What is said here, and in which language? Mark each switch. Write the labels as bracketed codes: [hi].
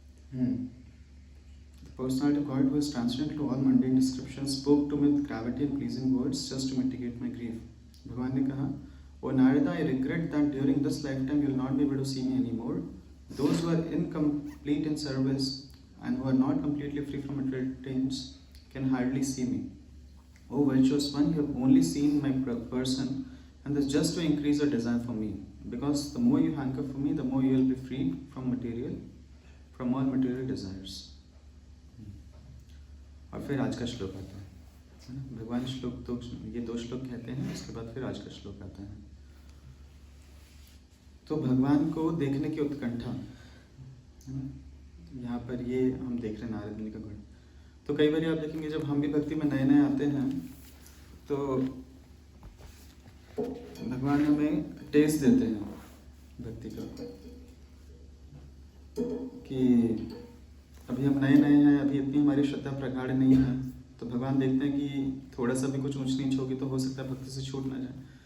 [en] The personality of God, who is transcendent to all mundane descriptions, spoke to me with gravity and pleasing words just to mitigate my grief. [hi] भगवान ने कहा, [en] O Narada, I regret that during this lifetime you will not be able to see me anymore. Those who are incomplete in service and who are not completely free from material taints can hardly see me. O virtuous one, you have only seen my person, and this just to increase your desire for me. Because the more you hanker for me, the more you will be freed from all material desires. [hi] और फिर आज का श्लोक आता है। भगवान श्लोक तो ये दो श्लोक कहते हैं, उसके बाद फिर आज का श्लोक आता है। तो भगवान को देखने की उत्कंठा, यहाँ पर ये हम देख रहे हैं नारद मुनि का गुण। तो कई बार आप देखेंगे जब हम भी भक्ति में नए नए आते हैं तो भगवान हमें टेस्ट देते हैं भक्ति का, कि अभी हम नए नए हैं, अभी इतनी हमारी श्रद्धा प्रगाढ़ नहीं है, तो भगवान देखते हैं कि थोड़ा सा भी कुछ ऊंच नीच होगी तो हो सकता है भक्ति से छूट ना जाए।